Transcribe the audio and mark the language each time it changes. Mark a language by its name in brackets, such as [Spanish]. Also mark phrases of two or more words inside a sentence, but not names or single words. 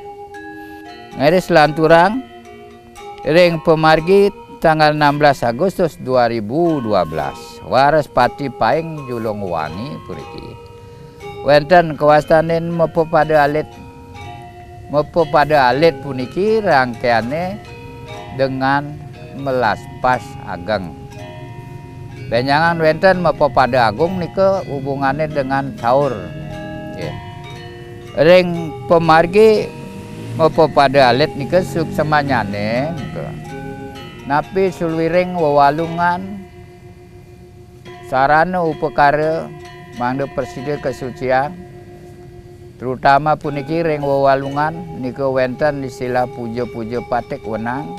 [Balinese] Ngeris lanturang reng pemargi tanggal 16 Agustus 2012 waras pati paing Julung Wangi puniki. Wenten kawastanen mepo pada alit puniki rangkaiane dengan melaspas ageng. Benjangan wenten mepo pada agung nika [Indonesian] hubungannya dengan [Balinese] caur. Yeah. Ring pemargi mepo pada alit nika suksemanyane. Napi sulwiring wewalungan sarana upekara mangde persida kesucian. Terutama puniki reng wewalungan nika wenten istilah puja-puja patik wenang.